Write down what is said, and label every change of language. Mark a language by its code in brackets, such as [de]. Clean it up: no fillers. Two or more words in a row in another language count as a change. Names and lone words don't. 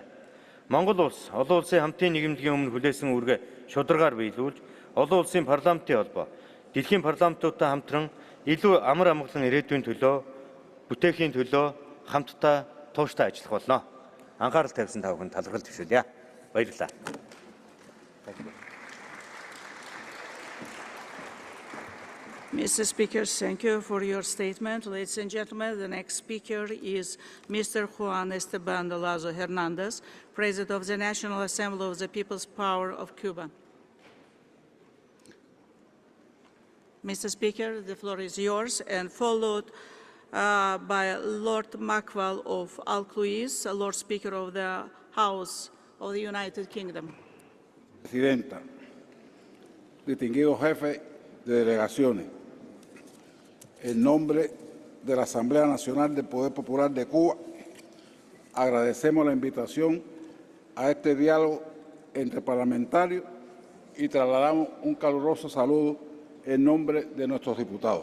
[mn] Монгол улс олон улсын хамтын нийгэмлэгийн өмнө хүлээсэн үүргээ шударгаар биелүүлж, олон улсын парламентын холбоо, дэлхийн парламентуудтай хамтран илүү амар амгалан ирээдүйн төлөө, бүтээхийн төлөө хамтдаа тууштай ажиллах болно. Анхаарал тавьсан та бүхэнд талархал төвшүүлье. Баярлалаа. [en] Mr. Speaker, thank you for your statement. Ladies and gentlemen, the next speaker is Mr. Juan Esteban de Lazo Hernandez, President of the National Assembly of the People's Power of Cuba. Mr. Speaker, the floor is yours, and followed by Lord Mackwell of Alcluis, Lord Speaker of the House of the United Kingdom. [es] Presidenta, distinguido jefe de delegaciones, en nombre de la Asamblea Nacional del Poder Popular de Cuba, agradecemos la invitación a este diálogo entre parlamentarios y trasladamos un caluroso saludo en nombre de nuestros diputados.